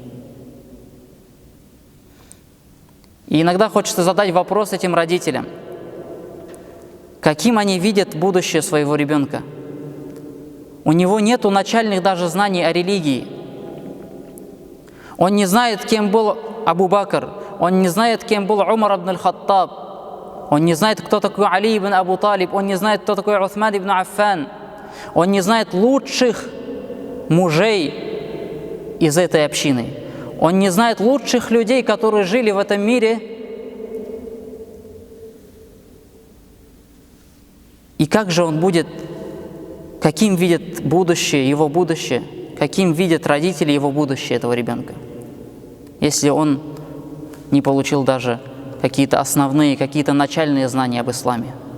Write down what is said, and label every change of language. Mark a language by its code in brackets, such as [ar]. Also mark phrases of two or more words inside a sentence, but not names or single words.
[ru] И иногда хочется задать вопрос этим родителям, каким они видят будущее своего ребенка. У него нету начальных даже знаний о религии. Он не знает, кем был Абу Бакр, он не знает, кем был Умар ибн аль-Хаттаб, он не знает, кто такой Али ибн Абу Талиб, он не знает, кто такой Усман ибн Аффан, он не знает лучших мужей из этой общины. Он не знает лучших людей, которые жили в этом мире. И как же он будет, каким видит будущее, его будущее, каким видят родители его будущее этого ребенка, если он не получил даже какие-то основные, какие-то начальные знания об исламе.